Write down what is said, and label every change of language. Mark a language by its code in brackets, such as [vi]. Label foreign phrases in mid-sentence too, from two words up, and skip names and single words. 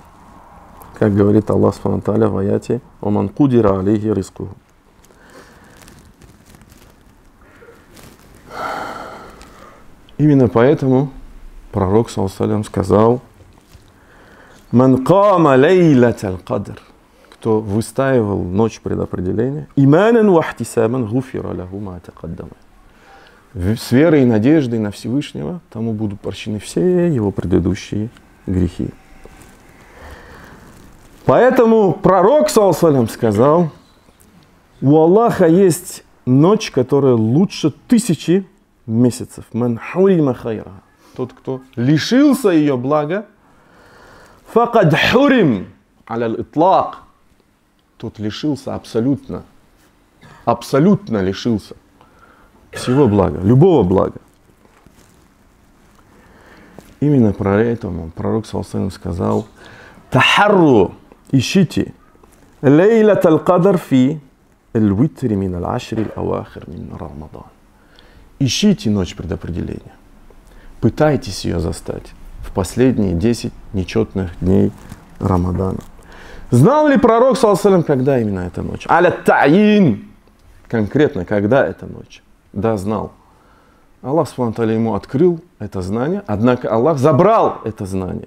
[ru] Как говорит Аллах [ar] سبحانه وتعالى [ru] в аяте [ar] «ومن قدر عليه رزقه». [ru] Именно поэтому пророк ﷺ сказал: [ar] «من قام ليلة القدر», [ru] кто выстаивал ночь предопределения, [ar] «إيمانا واحتسابا غفر له ما تقدم». [ru] С верой и надеждой на Всевышнего тому будут прощены все его предыдущие грехи. Поэтому пророк ﷺ сказал: у Аллаха есть ночь, которая лучше 1000 месяцев. [ar] من حرم خيرها. [ru] Тот, кто лишился ее блага, [ar] فقد حرم على الإطلاق. [ru] Тот лишился абсолютно лишился всего блага, любого блага. Именно про это пророк ﷺ сказал: [ar] تحروا, ищите ليلة القدر في الوتر من العشر الأواخر من رمضان. [ru] Ищите ночь предопределения. Пытайтесь ее застать в последние 10 нечетных дней Рамадана. Знал ли пророк, ﷺ, когда именно эта ночь? [ar] على التعيين. [ru] Конкретно, когда эта ночь? Да, знал. Аллах [ar] سبحانه وتعالى [ru] ему открыл это знание, однако Аллах забрал это знание.